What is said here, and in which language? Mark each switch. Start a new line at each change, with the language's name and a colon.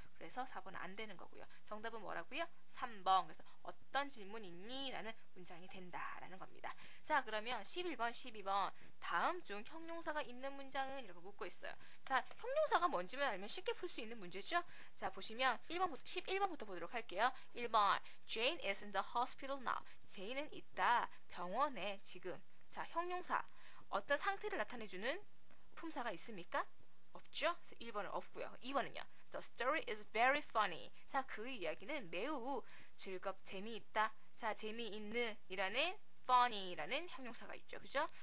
Korean: 그래서 4번은 안 되는 거고요. 정답은 뭐라고요? 3번. 그래서 어떤 질문 있니? 라는 문장이 된다라는 겁니다. 자, 그러면 11번, 12번 다음 중 형용사가 있는 문장은? 이라고 묻고 있어요. 자, 형용사가 뭔지만 알면 쉽게 풀 수 있는 문제죠. 자, 보시면 11번부터 보도록 할게요.
English: 1번 Jane is in the hospital now.
Korean: 제인은 있다. 병원에 지금. 자, 형용사 어떤 상태를 나타내주는 품사가 있습니까? 없죠? 그래서 1번은 없고요. 2번은요.
English: The story is very funny.
Korean: 자, 그 이야기는 매우 재미있다. 자, 재미있는 이라는 funny라는 형용사가 있죠. 그죠?